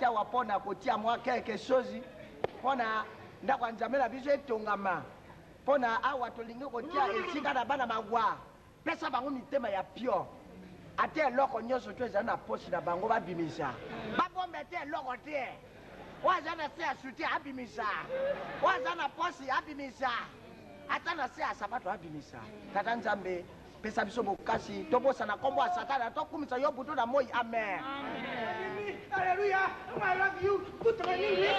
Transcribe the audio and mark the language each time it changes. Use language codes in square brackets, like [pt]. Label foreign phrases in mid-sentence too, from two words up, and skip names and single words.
[ln] awa mpona kotia mwa [fr] quelque chose [ln] mpona ndako ya nzambe na biso etongama mpona awa tolingi kotia esika na bana magwa pesa bango mitema ya pio ate eloko nyonso to ezali na posi na bango babimisa babombe te eloko te oyo aza na se ya suti abimisa oyo aza na posi abimisa ata na se ya sapato abimisa tata nzambe pesa biso bokasi tobosana nkombo ya satana tokumisa yo butu na moi amen [en] Hallelujah. I love you. Put my name in.